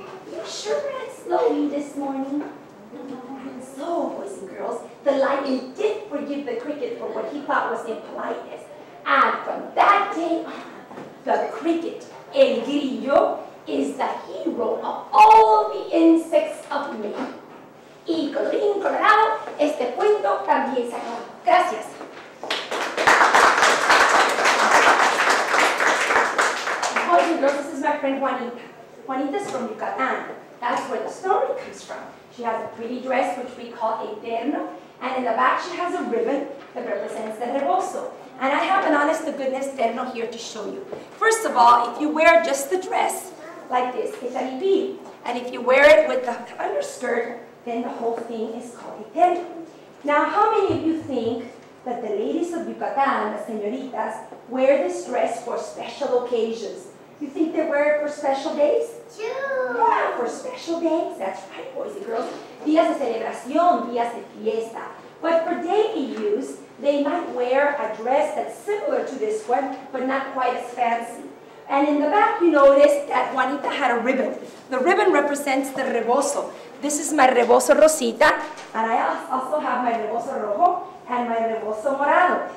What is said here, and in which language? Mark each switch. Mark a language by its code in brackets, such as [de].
[en] You sure ran slowly this morning. So, boys and girls, the lion did forgive the cricket for what he thought was impoliteness. And from that day on, the cricket, el grillo, is the hero of all the insects of Maine. [es] Y colorín colorado, este cuento también se acabó. Gracias. [en] Boys and girls, this is my friend Juanita. Juanita's from Yucatan. That's where the story comes from. She has a pretty dress, which we call a terno, and in the back she has a ribbon that represents the rebozo. And I have an honest-to-goodness terno here to show you. First of all, if you wear just the dress, like this, it's a hipil. And if you wear it with the underskirt, then the whole thing is called a terno. Now, how many of you think that the ladies of Yucatan, the señoritas, wear this dress for special occasions? You think they wear it for special days? Sure. Yeah, for special days. That's right, boys and girls. [es] Días de celebración, días de fiesta. [en] But for daily use, they might wear a dress that's similar to this one, but not quite as fancy. And in the back, you notice that Juanita had a ribbon. The ribbon represents the rebozo. This is my rebozo rosita, and I also have my rebozo rojo and my rebozo morado.